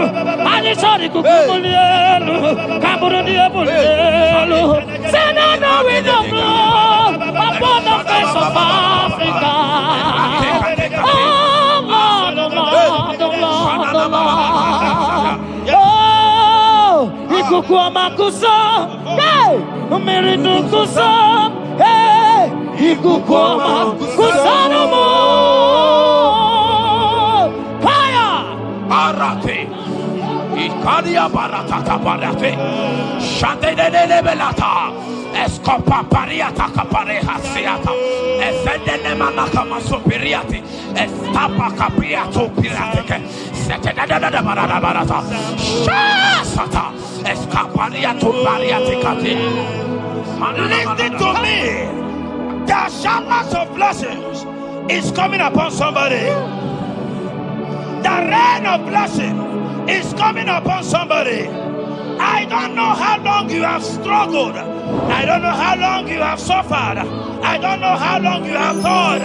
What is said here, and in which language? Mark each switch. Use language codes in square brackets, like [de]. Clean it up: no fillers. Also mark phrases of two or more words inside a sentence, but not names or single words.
[en] And it's all the kukumulelu. Kaburu diabulelu. Say now we know blood upon the face of Africa. Oh Lord, oh Lord, oh Lord, oh Lord. Oh, Ikukuama kusa, hey, Umiridu kusa, hey, Ikukuama kusa no more. Fire! Arate, Ikadia baratata barate, Shadene belata. Escopa pariata capareha seata, Efendene manaka masopiriati, Estapa capriato pirate, Setadada barata, Shasata, Escapariato bariate cati. Listen to me, the showers of blessings is coming upon somebody. The rain of blessing is coming upon somebody. I don't know how long you have struggled. I don't know how long you have suffered. I don't know how long you have thought.